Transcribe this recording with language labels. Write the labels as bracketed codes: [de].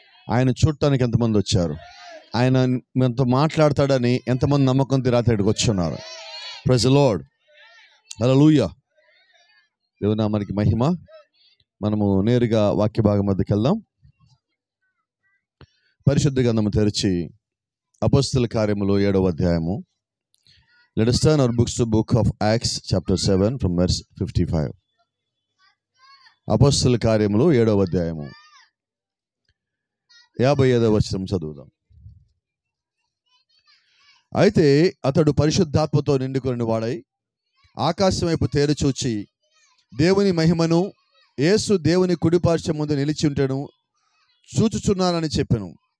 [te] ఆయన చూడటానికి ఎంతమంది వచ్చారు? ఆయన మనతో మాట్లాడతాడని ఎంతమంది నమ్మకంతో ఈ రాత్రి ఇక్కడికి వచ్చి ఉన్నారు? [en] Praise the Lord. [te] హల్లెలూయా. దేవుని నామానికి మహిమ. మనము నేరుగా వాక్య భాగం మధ్యకి వెళ్దాం. పరిశుద్ధ గ్రంథము తెరిచి అపోస్తల కార్యములు 7వ అధ్యాయము. [en] Let us turn our books to book of Acts chapter 7 from verse 55. [te] అపోస్తల కార్యములు 7వ అధ్యాయము 55వ వచనం చదువుదాం. అయితే అతడు పరిశుద్ధాత్మతో నిండుకొని వాడై ఆకాశం వైపు తేరి చూచి దేవుని మహిమను యేసు దేవుని కుడిపార్శ్వం ముందు నిలిచి ఉంటెను చూచుచున్నానని చెప్పెను.